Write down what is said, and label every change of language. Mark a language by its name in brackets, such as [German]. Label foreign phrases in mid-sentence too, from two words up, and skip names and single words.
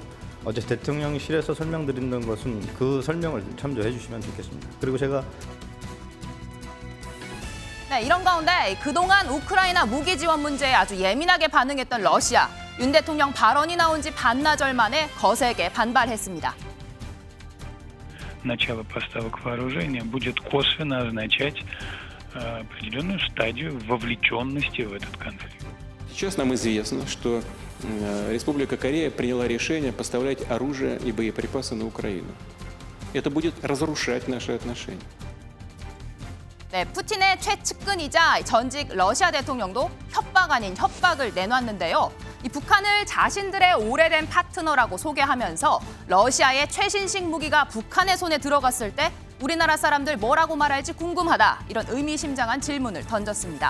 [Korean] 어제 대통령실에서 설명드리는 것은 그 설명을 참조해 주시면 좋겠습니다. 그리고 제가 네, 이런 가운데 그동안 우크라이나 무기 지원 문제에 아주 예민하게 반응했던 러시아. 윤 대통령 발언이 나온 지 반나절 만에 거세게 반발했습니다. [Russian] Начало поставок вооружения будет косвенно означать определенную стадию вовлеченности в этот конфликт. Сейчас нам известно, что Республика Корея приняла решение поставлять оружие и боеприпасы на Украину. Это будет разрушать наши отношения. [Korean] 네, 푸틴의 최측근이자 전직 러시아 대통령도 협박 아닌 협박을 내놨는데요. 이 북한을 자신들의 오래된 파트너라고 소개하면서 러시아의 최신식 무기가 북한의 손에 들어갔을 때 우리나라 사람들 뭐라고 말할지 궁금하다, 이런 의미심장한 질문을 던졌습니다.